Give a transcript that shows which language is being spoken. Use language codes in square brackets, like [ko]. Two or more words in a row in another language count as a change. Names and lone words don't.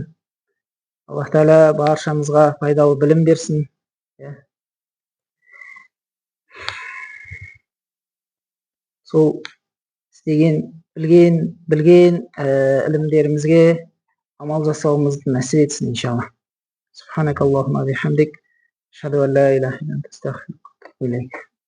[ar] الله تعالى [kk] баршамызға пайдалы білім берсін. Сол істеген, білген ілімдерімізге амал жасауымызды нәсіп етсін, иншалла. [ar] سبحانك اللهم وبحمدك، أشهد أن لا إله إلا أنت، أستغفرك وأتوب إليك.